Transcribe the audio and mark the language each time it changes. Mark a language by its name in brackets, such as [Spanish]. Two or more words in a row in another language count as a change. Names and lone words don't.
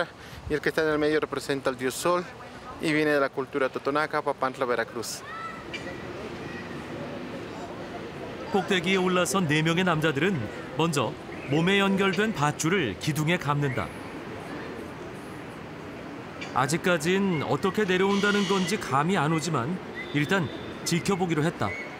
[Spanish] Y el que está en el medio representa al dios sol y viene de la cultura totonaca, Papantla, Veracruz. [Korean] 꼭대기에 올라선 4명의 남자들은 먼저 몸에 연결된 밧줄을 기둥에 감는다. 아직까진 어떻게 내려온다는 건지 감이 안 오지만 일단 지켜보기로 했다.